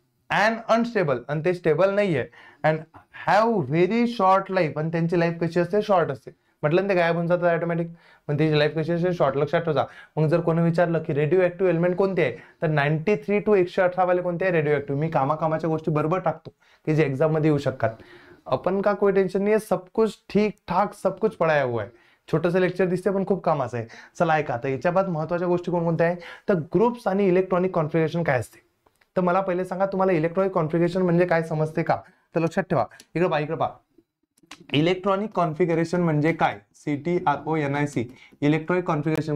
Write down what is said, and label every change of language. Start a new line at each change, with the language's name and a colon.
English: and unstable,
Marathi: आणि ते stable नाहीये.
English: and have very short life,
Marathi: आणि त्यांची लाईफ कशी असते, शॉर्ट असते. म्हटलं ते गायब होऊन जातात ऑटोमॅटिक, पण त्याची लाईफ कशी असते, शॉर्ट. लक्षात ठेवा. मग जर कोणी विचारलं की रेडिओ ऍक्टिव्ह एलिमेंट कोणते आहे, तर 93 टू 118 वाले कोणते आहे, रेडिओ ऍक्टिव्ह. मी कामाकामाच्या गोष्टी बरोबर टाकतो की जे एक्झाम मध्ये येऊ शकतात.
Hindi: अपन का कोई टेंशन नहीं है, सब कुछ ठीक ठाक सब कुछ पढ़ाया हुआ है.
Marathi: छोटंसं लेक्चर दिसते पण खूप कामाचं आहे. चला ऐका आता याच्या बाद महत्वाच्या गोष्टी कोणकोणत्या आहे, तर ग्रुप्स आणि इलेक्ट्रॉनिक कॉन्फिगरेशन काय असते. तर मला पहिले सांगा तुम्हाला इलेक्ट्रॉनिक कॉन्फिगरेशन म्हणजे काय समजते का. तर लक्षात ठेवा, इकडे पहा. इलेक्ट्रॉनिक कॉन्फिगरेशन म्हणजे काय, CTRONIC, इलेक्ट्रॉनिक कॉन्फिगरेशन.